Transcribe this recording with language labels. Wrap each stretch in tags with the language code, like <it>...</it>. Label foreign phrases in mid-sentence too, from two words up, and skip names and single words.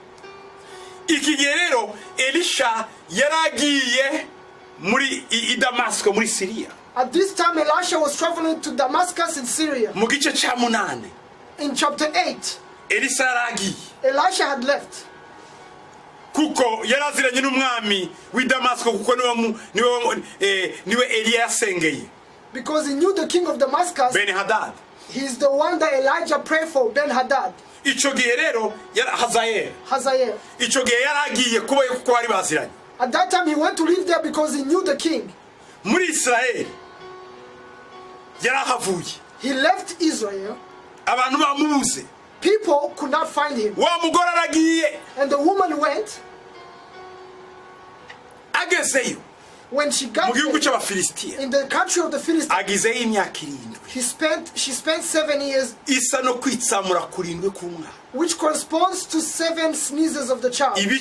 <en>At this time, Elisha was traveling to Damascus in Syria. In chapter 8, Elisha had left.</en> <rn>Kuko yaraziranye n'umwami w'i Damasco kuko niwe Eliya yasengeye.</rn> <en>Because he knew the king of Damascus. Ben-Hadad. He's the one that Elijah prayed for, Ben-Hadad.</en> <rn>Ico gihe rero Hazael. Ico gihe yaragiye kuba kuko bari baziranye.</rn> <en>At that time he went to live there because he knew the king.</en> <rn>Muri Israel yarahavuye.</rn> <en>He left Israel.</en> <rn>Abantu bamubuze.</rn> <en>People could not find him.</en> <rn>Wa mugore aragiye.</rn> <en>And the woman went.</en> <rn>Agezeyo.</rn> <en>When she got in the country of the Philistines, she spent 7 years, which corresponds to 7 sneezes of the child.</en>